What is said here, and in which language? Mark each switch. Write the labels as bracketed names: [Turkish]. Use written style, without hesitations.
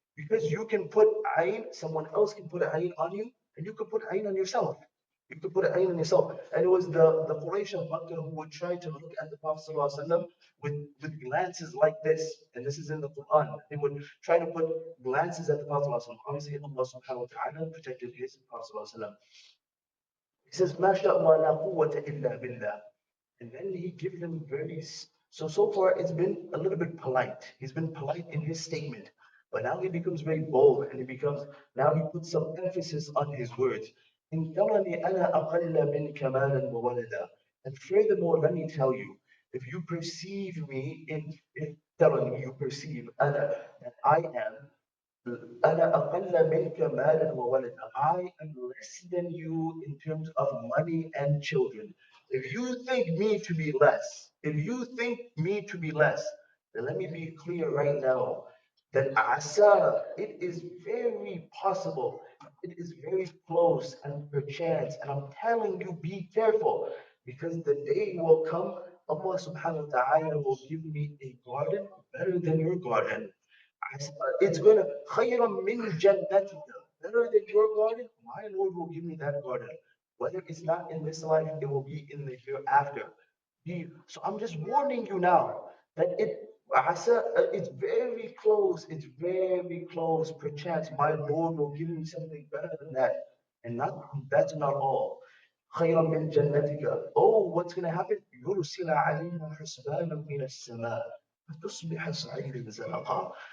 [English] Because you can put ayn, someone else can put ayn on you, and you could put ayn on yourself. You could put ayn on yourself. And it was the Quraysh of Makkah who would try to look at the Prophet ﷺ with glances like this. And this is in the Quran. They would try to put glances at the Prophet ﷺ. Obviously, Allah subhanahu wa ta'ala protected his Prophet ﷺ. He says, [Arabic] مَا شَاءَ اللَّهُ لَا قُوَّةَ إِلَّا بِاللَّهِ. [English] And then he gives them very, so far it's been a little bit polite. He's been polite in his statement. But now he becomes very bold and now he puts some emphasis on his words. [Arabic] إِن تَرَنِي أَنَا أَقَلَّ مِنْكَ مَالًا وَوَلَدًا. [English] And furthermore, let me tell you, if you perceive me, if [Arabic] ترني, [English] you perceive [Arabic] أنا, [English] that I am [Arabic] أنا أقل منك مالا وولدا. [English] I am less than you in terms of money and children. If you think me to be less, if you think me to be less, then let me be clear right now that asa, it is very possible, it is very close and perchance, and I'm telling you, be careful, because the day will come, Allah subhanahu wa ta'ala will give me a garden better than your garden. It's gonna [Arabic] خيرا من جنتك, [English] better than your garden. My Lord will give me that garden. Whether it's not in this life, it will be in the hereafter. So I'm just warning you now that it's very close. It's very close. Perchance my Lord will give me something better than that. And not that's not all. [Arabic] خيرا من جنتك. [English] Oh, what's gonna happen? [Arabic] يرسل علينا حسبانا من السماء فتصبح صعيدا زلقا.